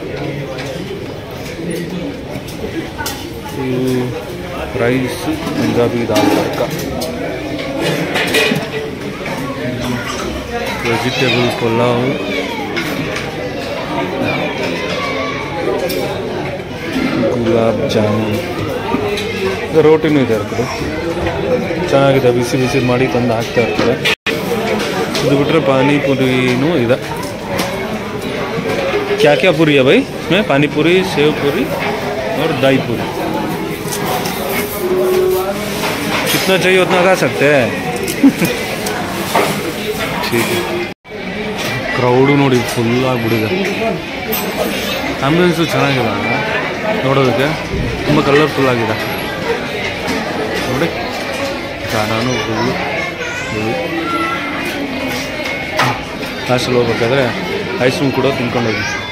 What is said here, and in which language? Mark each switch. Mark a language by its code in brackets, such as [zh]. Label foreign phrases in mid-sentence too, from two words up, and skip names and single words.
[kn] ಇವು ರೈಸ್, ಪಂಜಾಬಿ ದಾಲ್ ತಡ್ಕ, ವೆಜಿಟೇಬಲ್ ಪಲಾವ್, ಗುಲಾಬ್ ಜಾಮೂನ್. ರೋಟಿನೂ ಇದೆ ಇರ್ತದೆ, ಚೆನ್ನಾಗಿದೆ. ಬಿಸಿ ಬಿಸಿ ಮಾಡಿ ತಂದು ಹಾಕ್ತಾ ಇರ್ತಾರೆ. ಇದು ಬಿಟ್ಟರೆ ಪಾನಿಪುರಿನೂ ಇದೆ. [hi] क्या क्या पूरी है भाई इसमें? पानी पूरी, सेव पूरी और दही पूरी. कितना चाहिए उतना खा सकते हैं. ठीक है. [kn] ಕ್ರೌಡು ನೋಡಿ ಫುಲ್ ಆಗಿಬಿಟ್ಟಿದೆ. ಆಂಬ್ಯುಲೆನ್ಸು ಚೆನ್ನಾಗಿದೆ ನೋಡೋದಕ್ಕೆ, ತುಂಬ ಕಲರ್ಫುಲ್ ಆಗಿದೆ ನೋಡಿ. ನಾನು ಫುಲ್ಲು ಲಾಸ್ಟಲ್ಲಿ ಹೋಗ್ಬೇಕಾದ್ರೆ [en] ice cream [kn] ಕೂಡ ತಿನ್ಕೊಂಡೋಗಿ.